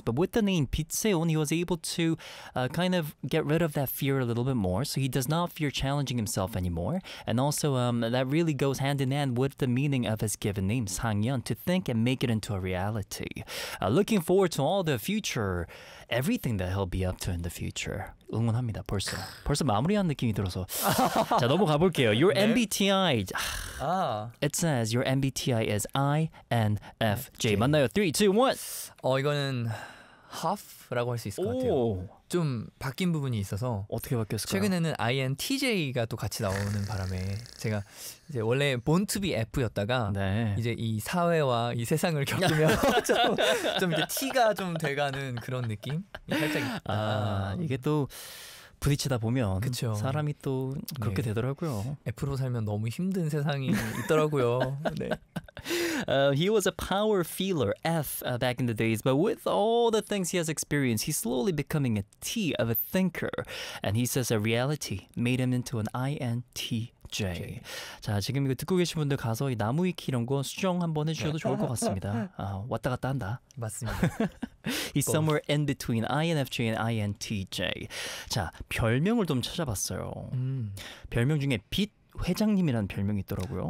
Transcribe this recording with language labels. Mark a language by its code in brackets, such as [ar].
[en] But with the name Pitseon, he was able to kind of get rid of that fear a little bit more. So he does not fear challenging himself anymore. And also that really goes hand in hand with the meaning of his given name, Sangyeon, to think and make it into a reality. Looking forward to all the future, everything that he'll be up to in the future. [ko] 응원합니다. 벌써 벌써 마무리한 느낌이 들어서 자 넘어가 볼게요. [en] Your 네? MBTI. It says your MBTI is INFJ. [ko] 맞나요? [en] 3, 2, 1. [ko] 이거는 half라고 할 수 있을 것 같아요. 좀 바뀐 부분이 있어서 어떻게 바뀌었을까요? 최근에는 INTJ가 또 같이 나오는 바람에 제가 이제 원래 [en] born to be [ko] F였다가 네. 이제 이 사회와 이 세상을 겪으며 좀 이제 T가 좀 돼가는 그런 느낌 살짝 있다. 아, 이게 또 부딪히다 보면 그쵸. 사람이 또 그렇게 네. 되더라고요. F로 살면 너무 힘든 세상이 있더라고요. 네. [en] He was a power feeler, F, back in the days. But with all the things he has experienced, he's slowly becoming a T of a thinker. And he says a reality made him into an INTJ. Okay. [ko] 자, 지금 이거 듣고 계신 분들 가서 이 나무 위키 이런 거 수정 한번 해주셔도 좋을 것 같습니다. 왔다 갔다 한다. 맞습니다. [en] He's somewhere in between INFJ and INTJ. [ko] 자, 별명을 좀 찾아봤어요. 별명 중에 빛 회장님이라는 별명이 있더라고요.